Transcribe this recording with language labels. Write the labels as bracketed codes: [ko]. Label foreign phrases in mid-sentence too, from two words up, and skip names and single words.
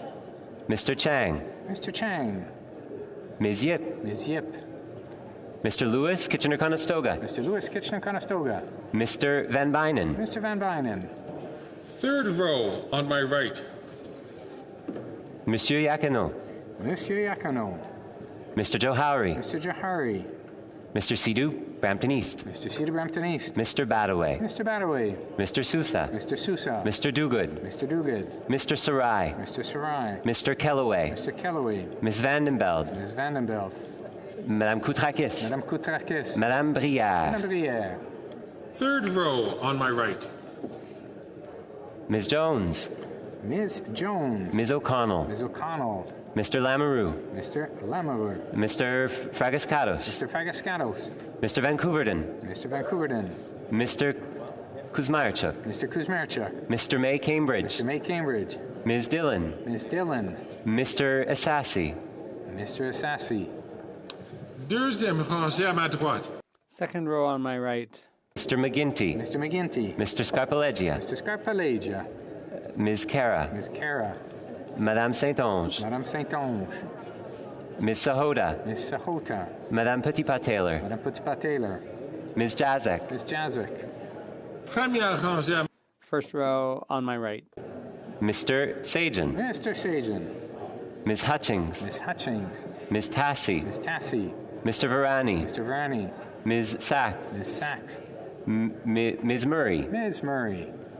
[en] Mr. Chang. Mr. Chang. Ms. Yip. Ms. Yip. Mr. Lewis, Kitchener-Conestoga. Mr. Lewis, Kitchener-Conestoga. Mr. Van Bynen. Mr. Van Bynen. Third row on my right. Monsieur Yakino. Monsieur Yacono. Mr. Joe Howry. Mr. Johari. Mr. Sidhu, Brampton East. Mr. Cedar Brampton East. Mr. Badaway. Mr. Badaway. Mr. Sousa. Mr. Sousa. Mr. Duguid. Mr. Duguid. Mr. Sarai. Mr. Sarai. Mr. Kellaway. Mr. Kellaway. Ms. Vandenbeld. Ms. Vandenbelt. Madame Koutrakis. Madame Koutrakis. Madame Brière. Madame Brière. Third row on my right. Ms. Jones. Ms. Jones. Ms. O'Connell. Ms. O'Connell. Mr. Lamoureux. Mr. Lamoureux. Mr. Fragascatos. Mr. Fagascatos. Mr. Vancouverden. Mr. Vancouverden. Mr. Kuzmarchuk. Mr. Kuzmarchuk. Mr. May Cambridge. Mr. May Cambridge. Ms. Dillon. Ms. Dillon. Mr. Assassi. Mr. Assassi. [fr] Deuxième rangée à ma droite. [en] Second row on my right. Mr. McGinty. Mr. McGinty. Mr. Scarpalegia. Mr. Scarpalegia. Ms. Cara. Ms. Cara. Madame Saint-Onge. Madame Saint-Onge. Ms. Sahota. Ms. Sahota. Madame Petitpas-Taylor. Madame Petipat-Taylor. Ms. Jazek. Ms. Jazik. [fr] Première rangée à [en] First row on my right. Mr. Sajan. Mr. Sajan. Ms. Hutchings. Ms. Hutchings. Ms. Tassi. Ms. Tassi. Mr. Varani. Mr. Varney. Ms. Sack. Ms. Sachs. Ms. Murray. Ms. Murray.